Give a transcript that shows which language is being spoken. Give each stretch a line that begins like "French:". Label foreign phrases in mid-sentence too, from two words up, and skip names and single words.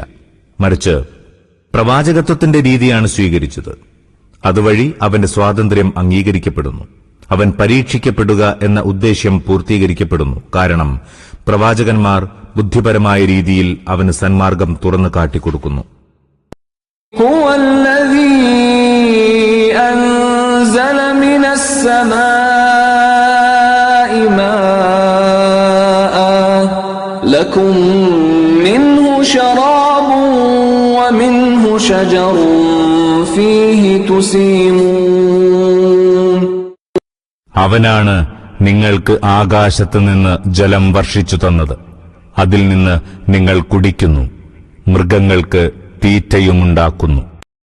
Malayalam: മറിച്ച് പ്രവാചകത്വത്തിന്റെ രീതിയാണ് സ്വീകരിച്ചത്. അതുവഴി അവന്റെ സ്വാതന്ത്ര്യം അംഗീകരിക്കപ്പെടുന്നു. അവൻ പരീക്ഷിക്കപ്പെടുക എന്ന ഉദ്ദേശ്യം പൂർത്തീകരിക്കപ്പെടുന്നു. കാരണം പ്രവാചകന്മാർ ബുദ്ധിപരമായ രീതിയിൽ അവന് സന്മാർഗം തുറന്നു കാട്ടിക്കൊടുക്കുന്നു.
Arabic: هو الذي أنزل من السماء ماء لكم منه شراب ومنه شجر فيه تسيمون.
Malayalam: അവനാണ് നിങ്ങൾക്ക് ആകാശത്ത് നിന്ന് ജലം വർഷിച്ചു തന്നത്. അതിൽ നിന്ന് നിങ്ങൾ കുടിക്കുന്നു. മൃഗങ്ങൾക്ക് തീറ്റയുമുണ്ടാക്കുന്നു.